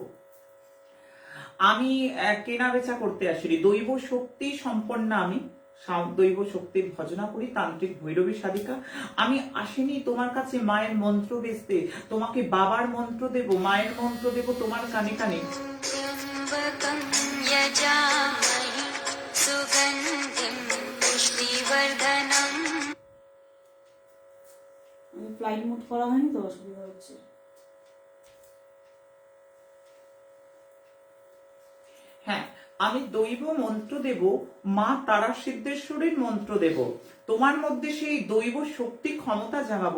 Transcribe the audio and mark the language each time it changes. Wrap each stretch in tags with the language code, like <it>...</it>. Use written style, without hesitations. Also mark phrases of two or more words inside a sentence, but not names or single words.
<bn>আমি কেনা বেচা করতে আসিনি, দৈব শক্তি সম্পন্ন আমি, দৈব শক্তির ভজনা করি, তান্ত্রিক ভৈরবী সাধিকা। আমি আসিনি তোমার কাছে মায়ের মন্ত্র বেচতে, তোমাকে বাবার মন্ত্র দেব, মায়ের মন্ত্র দেব তোমার কানে কানে।</bn> <sa>त्र्यम्बकं यजामहे सुगन्धिं पुष्टिवर्धनम्।</sa> <bn>আমি ফ্লাইট মোড করা হয়নি তো, অসুবিধা হচ্ছে। হ্যাঁ, আমি দৈব মন্ত্র দেব, মা তারা সিদ্ধেশ্বরীর মন্ত্র দেব, তোমার মধ্যে সেই দৈব শক্তি ক্ষমতা জাগাবো।</bn>